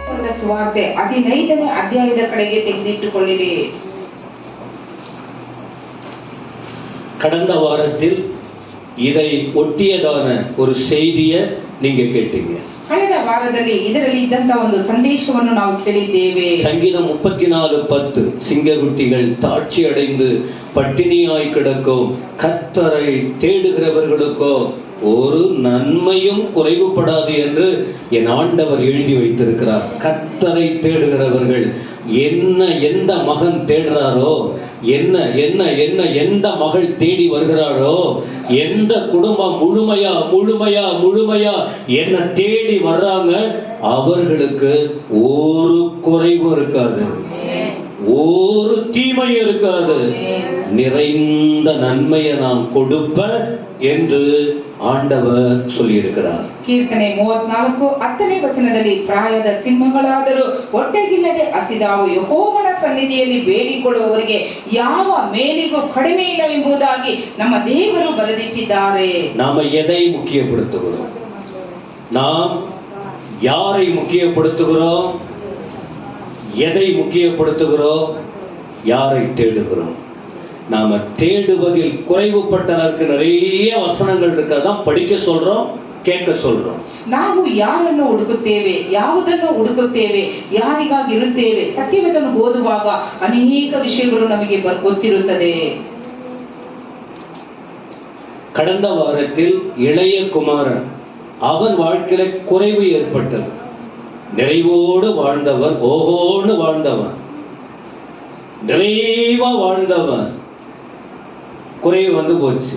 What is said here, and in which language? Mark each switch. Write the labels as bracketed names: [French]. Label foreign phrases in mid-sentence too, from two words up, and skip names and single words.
[Kannada] ಸುವಾರ್ತೆ 15ನೇ ಅಧ್ಯಾಯದ ಕಡೆಗೆ ತೆಗೆದಿಟ್ಟುಕೊಳ್ಳಿರಿ. [Tamil] கடந்த வாரத்தில் இதை ஒட்டியதான ஒரு செய்தியை நீங்க கேட்டீங்க. [Kannada] ಕಳೆದ ವಾರದಲ್ಲಿ ಇದರಲ್ಲಿ ಇದ್ದಂತ ಒಂದು ಸಂದೇಶವನ್ನು ನಾವು ಕೇಳಿದ್ದೇವೆ. [Tamil] சங்கீதம் 34:10 சிங்கக்குட்டிகள் தாட்சி அடைந்து பட்டினியாய் கிடக்கும், கர்த்தரை தேடுகிறவர்களுக்கோ ஒரு நன்மையும் குறைவுபடாது என்று என் ஆண்டவர் எழுதி வைத்திருக்கிறார். கர்த்தரை தேடுகிறவர்கள் எந்த மகன் தேடுறாரோ, எந்த மகள் தேடி வருகிறாரோ, எந்த குடும்பம் முழுமையா என்ன தேடி வர்றாங்க, அவர்களுக்கு ஒரு குறைவும் இருக்காது, ஒரு தீமையும் இருக்காது, நிறைந்த நன்மையை நாம் கொடுப்ப என்று ஆண்டவர் சொல்லியிருக்கிறார். [Kannada] ಕೀರ್ತನೆ 34:10ನೇ ವಚನದಲ್ಲಿ ಪ್ರಾಯದ ಸಿಂಹಗಳಾದರೂ ಹೊಟ್ಟೆಗಿಲ್ಲದೆ ಹಸಿದಾವು ಯೆಹೋವನ ಸನ್ನಿಧಿಯಲ್ಲಿ ಬೇಡಿಕೊಳ್ಳುವವರಿಗೆ ಯಾವ ಮೇಲಿಗೂ ಕಡಿಮೆ ಇಲ್ಲ ಎಂಬುದಾಗಿ ನಮ್ಮ ದೇವರು ಬರೆದಿಟ್ಟಿದ್ದಾರೆ. [Tamil] நாம எதை முக்கியப்படுத்துகிறோம்? நாம் யாரை முக்கியப்படுத்துகிறோம்? எதை முக்கியப்படுத்துகிறோம்? யாரை தேடுகிறோம்? நாம தேடுவதில் குறைவுபட்டதற்கு நிறைய வசனங்கள் இருக்கதான் படிக்க சொல்றோம், ಕೇಳ್ಕ சொல்றோம். [Kannada] ನಾವು ಯಾರನ್ನು ಹುಡುಕುತ್ತೇವೆ, ಯಾವುದನ್ನು ಹುಡುಕುತ್ತೇವೆ, ಯಾರಿಗಾಗಿ ಇರುತ್ತೇವೆ, ಸತ್ಯವೇದವನ್ನು ಓದುವಾಗ ಅನೇಕ ವಿಷಯಗಳು ನಮಗೆ ಗೊತ್ತಿರುತ್ತದೆ. [Tamil] கடந்த வாரத்தில் இளைய குமாரன், அவன் வாழ்க்கையில குறைவு ஏற்பட்டது. நிறைவோடு வாழ்ந்தவன், ஓஹோன்னு வாழ்ந்தவன், நிறைவா வாழ்ந்தவன், குறைவு வந்து போச்சு.